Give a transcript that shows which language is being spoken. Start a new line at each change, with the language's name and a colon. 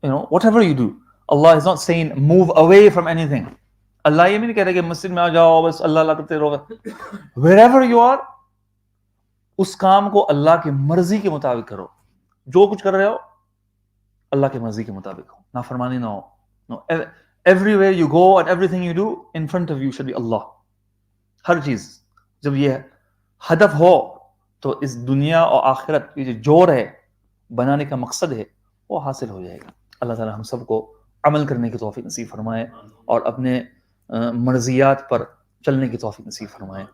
English: whatever you do, Allah is not saying move away from anything.
Urdu: اللہ یہ بھی نہیں کہہ رہا کہ مسجد میں آ جاؤ بس اللہ اللہ کرتے رہو.
English: wherever you are,
Urdu: اس کام کو اللہ کی مرضی کے مطابق کرو. جو کچھ کر رہے ہو اللہ کی مرضی کے مطابق ہو, نافرمانی نہ ہو.
English: everywhere you go and everything you do, in front of you should be Allah.
Urdu: ہر چیز جب یہ ہدف ہو تو اس دنیا اور آخرت یہ جو جوڑ ہے بنانے کا مقصد ہے وہ حاصل ہو جائے گا. اللہ تعالی ہم سب کو عمل کرنے کی توفیق نصیب فرمائے اور اپنے مرضیات پر چلنے کی توفیق نصیب فرمائے.